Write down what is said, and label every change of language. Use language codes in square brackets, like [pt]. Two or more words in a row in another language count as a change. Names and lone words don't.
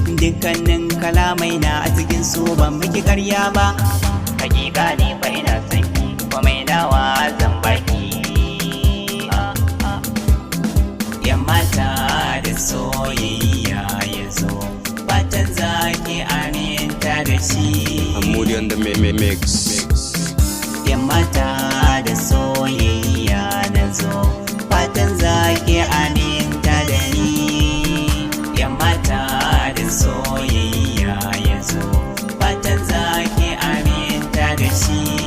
[ha] Dukkanin kalamai na a cikin su ban miki ƙarya ba. Hakika ne fa ina son ki, komai nawa zan baki. Yan mata da soyayya ya zo, fatan za ki aminta da shi. [en] I'm Moody on the mi-, mi-, mix. [ha] Yan mata da soyayya na zo, fatan za ki aminta da ni. Yan mata da soyayya ya zo, fatan za ki aminta da shi.